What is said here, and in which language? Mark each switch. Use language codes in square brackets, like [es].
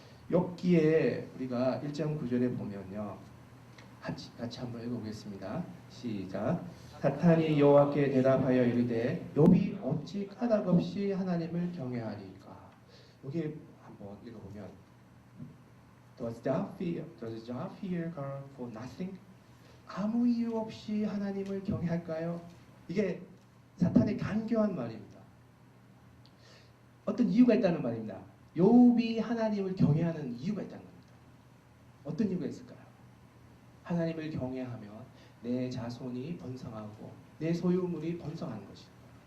[ko] 욥기에 우리가 1장 9절에 보면요. 같이 한번 읽어보겠습니다. 시작. 사탄이 여호와께 대답하여 이르되 욥이 어찌 까닭없이 하나님을 경외하리까. 여기 한번 읽어보면 [en] Does thou fear God for nothing? [ko] 아무 이유 없이 하나님을 경외할까요? 이게 사탄의 간교한 말입니다. 어떤 이유가 있다는 말입니다. 욥이 하나님을 경외하는 이유가 있다는 겁니다. 어떤 이유가 있을까요? 하나님을 경외하면 내 자손이 번성하고 내 소유물이 번성하는 것입니다.